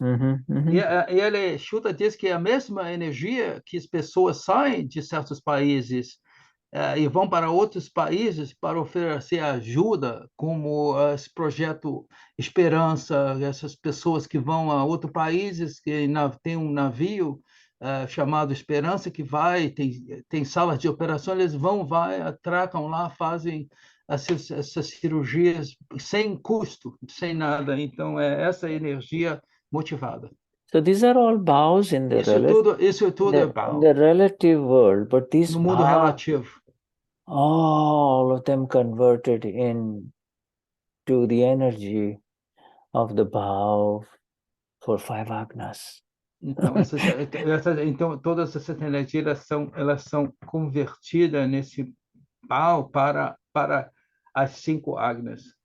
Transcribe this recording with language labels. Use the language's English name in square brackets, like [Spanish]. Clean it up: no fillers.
[Portuguese] E ele, Shuddha diz que é a mesma energia que as pessoas saem de certos países e vão para outros países para oferecer ajuda, como esse projeto Esperança, essas pessoas que vão a outros países, que tem um navio chamado Esperança, que tem salas de operação, eles atracam lá, fazem essas cirurgias sem custo, sem nada. Então, é essa energia motivada. [English] So these are all bhavs in the [Portuguese] isso tudo é bhav. [English] The relative world, but these [Portuguese] no mundo relativo, [English] all of them converted into the energy of the bhav for 5 agnas. [Portuguese] Então, então todas essas energias elas são convertidas nesse bhav para as 5 agnas.